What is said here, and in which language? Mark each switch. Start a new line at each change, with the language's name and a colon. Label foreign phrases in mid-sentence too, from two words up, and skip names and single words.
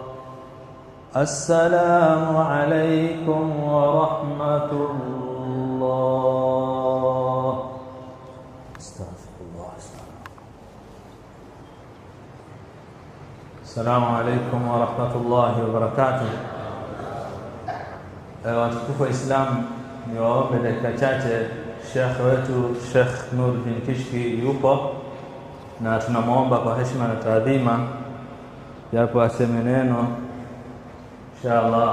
Arabic: السلام عليكم ورحمة الله. استغفر الله. السلام عليكم ورحمة الله وبركاته.
Swahili: Watukufu wa Islam, niwaombe dakika chache. Sheikh wetu Sheikh Nuruddin Kishki yupo na tunamwomba kwa heshima na taadhima japo aseme neno inshallah.